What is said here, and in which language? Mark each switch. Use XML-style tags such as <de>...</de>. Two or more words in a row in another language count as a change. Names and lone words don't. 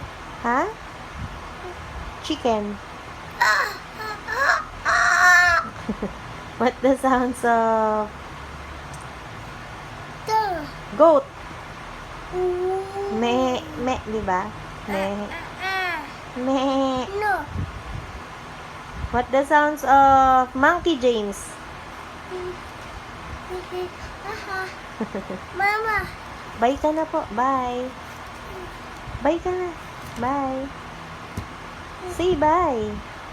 <en>huh? Chicken. What the sounds of goat?</en> <tl>Me, di ba? Me.</tl> <en>No. What the sounds of monkey, James? Mama.</en> <tl>Bye ka na po. Bye. Bye ka na. Bye.</tl> <en>Say bye.</en>